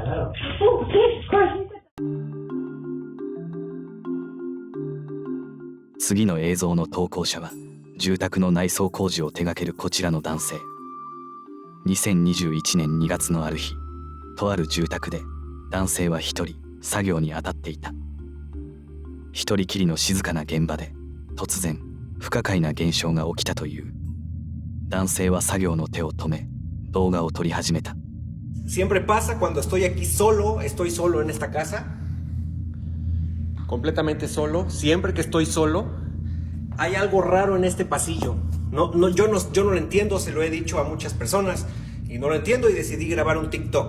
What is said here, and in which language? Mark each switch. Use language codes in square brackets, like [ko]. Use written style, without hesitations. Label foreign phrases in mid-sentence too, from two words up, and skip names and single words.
[ja] 次の映像の投稿者は住宅の内装工事を手掛けるこちらの男性。2021年2月のある日、とある住宅で男性は一人作業に当たっていた。一人きりの静かな現場で突然不可解な現象が起きたという。男性は作業の手を止め動画を撮り始めた。 [es] Siempre pasa cuando estoy aquí solo, estoy solo en esta casa, completamente solo. Siempre que estoy solo, hay algo raro en este pasillo. Yo no lo entiendo, se lo he dicho a muchas personas y no lo entiendo y decidí grabar un TikTok.